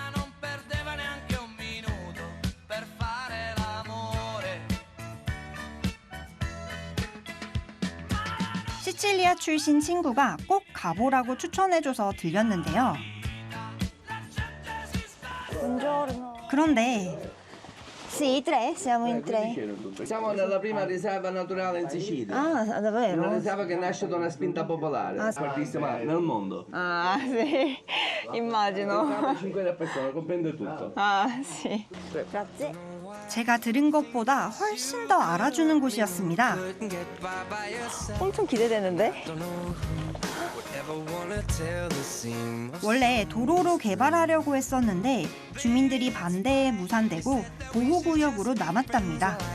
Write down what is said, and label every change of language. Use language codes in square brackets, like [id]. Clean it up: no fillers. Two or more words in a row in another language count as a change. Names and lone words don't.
[ko] 시칠리아 출신 친구가 꼭 가보라고 추천해줘서 들렸는데요. 그런데 [it] Sì, tre, siamo in tre. Siamo nella prima riserva naturale in Sicilia. Ah, davvero? Una riserva che nasce da una spinta popolare, fortissima nel mondo. Ah, sì, immagino. 5.000 persone, comprende tutto. Ah, sì. Grazie. [ko] 제가 들은 것보다 훨씬 더 알아주는 곳이었습니다. 엄청 기대되는데? 원래 도로로 개발하려고 했었는데 주민들이 반대에 무산되고 보호구역으로 남았답니다.